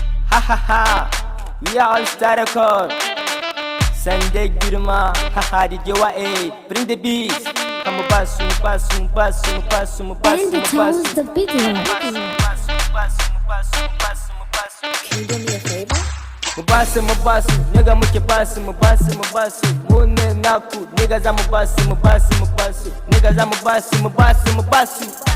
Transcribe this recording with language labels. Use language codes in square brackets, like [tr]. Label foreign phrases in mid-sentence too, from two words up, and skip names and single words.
[en] Ha ha ha, we are all star record. Sunday Girma, ha ha, D J Y A, bring the beats. [ha] Come basu, basu, basu, basu, basu, [en] And the basu. tones, the big one. Can you do me a favor? [ha] Mu basu, mu basu, nigga muke basu, mu basu, mu basu. Mu ne naku, nigga za mu basu, mu basu, mu basu. Nigga za mu basu, mu basu, mu basu.